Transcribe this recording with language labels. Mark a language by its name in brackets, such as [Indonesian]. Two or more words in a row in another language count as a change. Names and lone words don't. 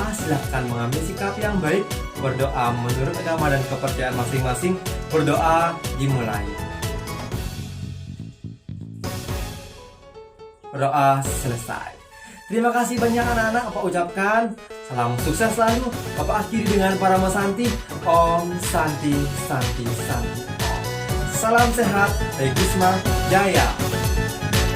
[Indonesian] Silahkan mengambil sikap yang baik. Berdoa menurut agama dan kepercayaan masing-masing. Berdoa dimulai. Berdoa selesai. Terima kasih banyak anak-anak. Bapak ucapkan salam sukses selalu. Bapak akhiri dengan Parama Santi. [Sanskrit] Om Santi Santi Santi. [Indonesian] Salam sehat dari Kusma Jaya.